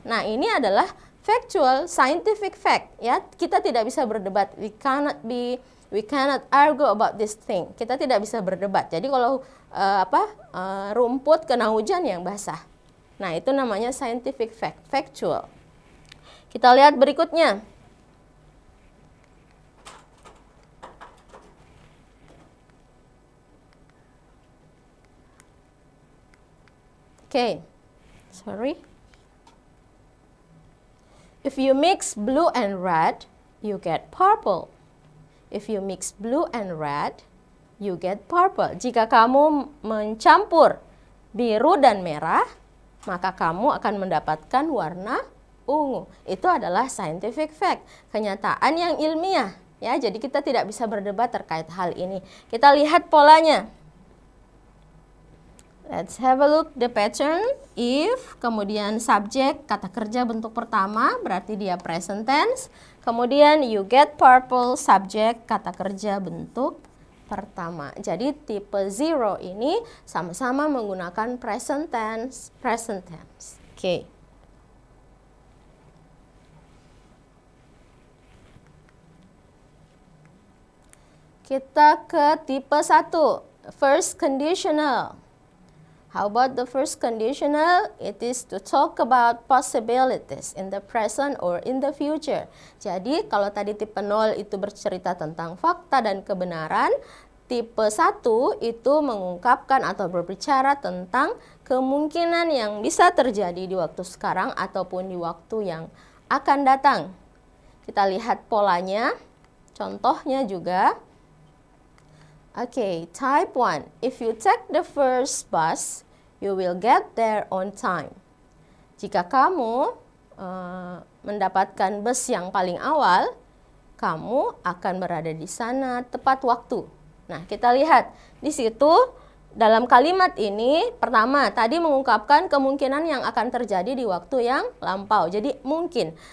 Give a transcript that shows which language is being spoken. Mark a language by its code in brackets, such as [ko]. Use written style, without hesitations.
[id] Nah, ini adalah factual, scientific fact. Ya, kita tidak bisa berdebat. [en] We cannot argue about this thing. [id] Kita tidak bisa berdebat. Jadi kalau rumput kena hujan yang basah. Nah, itu namanya scientific fact, factual. Kita lihat berikutnya. [en] Okay. Sorry. If you mix blue and red, you get purple. If you mix blue and red, you get purple. [id] Jika kamu mencampur biru dan merah, maka kamu akan mendapatkan warna ungu. Itu adalah scientific fact, kenyataan yang ilmiah. Ya, jadi kita tidak bisa berdebat terkait hal ini. Kita lihat polanya. [en] Let's have a look the pattern. [id] If, kemudian subjek, kata kerja bentuk pertama, berarti dia present tense. Kemudian [en] you get purple, [id] subjek, kata kerja bentuk pertama. Jadi tipe 0 ini sama-sama menggunakan present tense, present tense. Oke. Kita ke tipe 1, first conditional. [en] How about the first conditional? It is to talk about possibilities in the present or in the future. [id] Jadi kalau tadi tipe 0 itu bercerita tentang fakta dan kebenaran, tipe 1 itu mengungkapkan atau berbicara tentang kemungkinan yang bisa terjadi di waktu sekarang ataupun di waktu yang akan datang. Kita lihat polanya, contohnya juga. [en] Okay, type 1. If you take the first bus, you will get there on time. [id] Jika kamu mendapatkan bus yang paling awal, kamu akan berada di sana tepat waktu. Nah, kita lihat di situ dalam kalimat ini, pertama tadi mengungkapkan kemungkinan yang akan terjadi di waktu yang lampau. Jadi mungkin.